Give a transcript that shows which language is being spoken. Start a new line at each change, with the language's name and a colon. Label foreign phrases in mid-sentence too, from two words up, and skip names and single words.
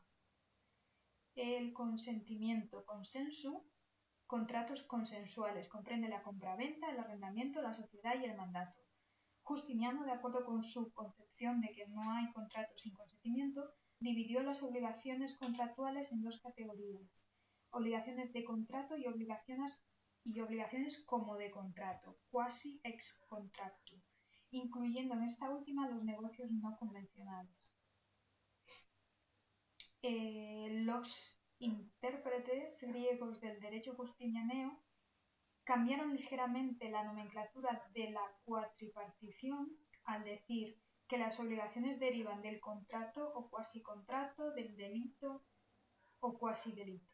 Spanish: El consentimiento, consensu, contratos consensuales, comprende la compraventa, el arrendamiento, la sociedad y el mandato. Justiniano, de acuerdo con su concepción de que no hay contrato sin consentimiento, dividió las obligaciones contractuales en 2 categorías: obligaciones de contrato y obligaciones como de contrato,
Latin: quasi ex contractu,
Spanish: incluyendo en esta última los negocios no convencionales. Los intérpretes griegos del derecho justinianeo cambiaron ligeramente la nomenclatura de la cuatripartición al decir que las obligaciones derivan del contrato o cuasicontrato, del delito o cuasidelito.